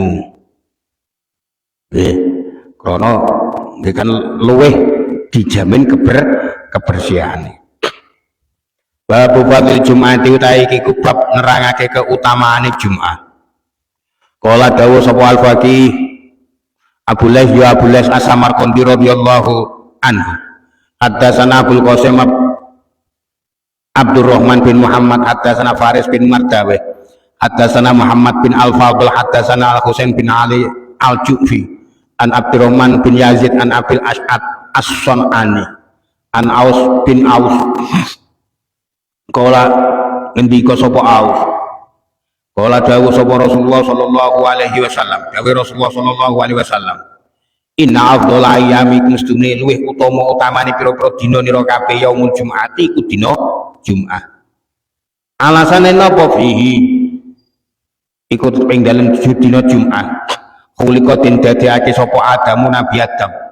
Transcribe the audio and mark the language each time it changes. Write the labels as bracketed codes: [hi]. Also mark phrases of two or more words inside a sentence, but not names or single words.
[jv] Nggih, krana nggih kan luweh dijamin kebersihane. Bab fadil Jumat utahe iki bab nerangake keutamaane Jumat. Kala dawuh sapa Al-Faqih Abu Lais As-Samarqandi [ar] رضي الله عنه. حدثنا عبد القاسم عبد الرحمن بن محمد، حدثنا فارس بن مردويه، حدثنا محمد بن الفضل، حدثنا الحسين بن علي الجعفي، عن عبد الرحمن بن يزيد عن أبي الأشعث الصنعاني، عن أوس بن أوس. [jv] Kala ngendika sapa Aus, kala dawuh sapa Rasulullah [ar] صلى الله عليه وسلم, [jv] dawuh Rasulullah [ar] صلى الله عليه وسلم, إن أفضل أيامكم [jv] mustune luweh utamane pira-pira dina nira kabeh [ar] يوم الجمعة [jv] iku dina Jumat. Alasane napa fihi iku ing dalem dina Jumat khuliqa den dadekake sapa Adamu Nabi Adam.